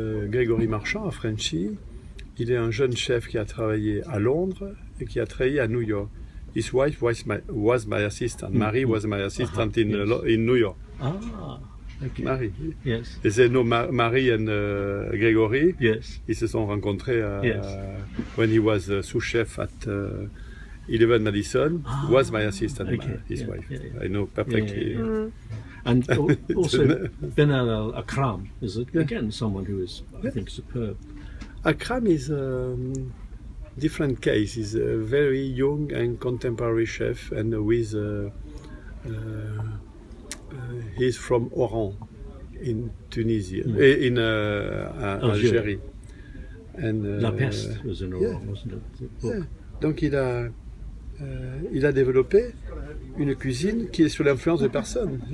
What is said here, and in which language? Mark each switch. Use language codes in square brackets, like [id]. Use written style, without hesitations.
[fr] Grégory Marchand, à Frenchy, il est un jeune chef qui a travaillé à Londres et qui a travaillé à New York. [en] His wife was my assistant. Marie was my assistant in New York. Ah, okay. Marie. Yes. [fr] Et c'est Marie [en] and [fr] Grégory. [en] Yes. [fr] Ils se sont rencontrés [en] Yes. when he was sous-chef at 11 Madison. Was my assistant, Okay. his Yeah, wife. yeah, yeah. I know perfectly. Yeah. And also Benal Al Akram is again someone who is, I think, superb. Akram is a different case. He's a very young and contemporary chef, and with he's from Oran in Tunisia, in Algérie. And La Peste was in Oran, wasn't it? The book. Yeah. [fr] Donc il a développé une cuisine qui est sous l'influence de personne.